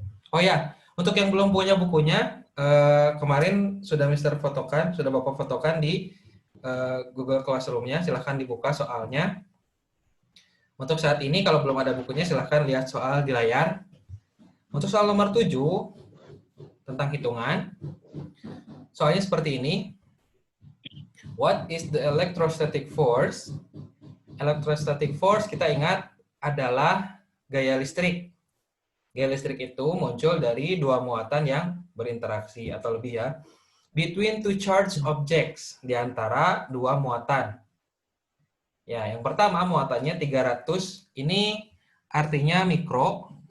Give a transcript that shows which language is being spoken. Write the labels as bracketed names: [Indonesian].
[Indonesian] Oh ya, untuk yang belum punya bukunya, kemarin sudah Mister fotokan, sudah Bapak fotokan di Google Classroom-nya, silahkan dibuka soalnya. Untuk saat ini kalau belum ada bukunya silahkan lihat soal di layar. Untuk soal nomor 7 tentang hitungan, soalnya seperti ini. [English] What is the electrostatic force? [Indonesian] Electrostatic force kita ingat adalah gaya listrik. Gaya listrik itu muncul dari 2 muatan yang berinteraksi atau lebih ya. [English] Between two charged objects, [Indonesian] di antara 2 muatan. Ya, yang pertama muatannya 300, ini artinya mikro.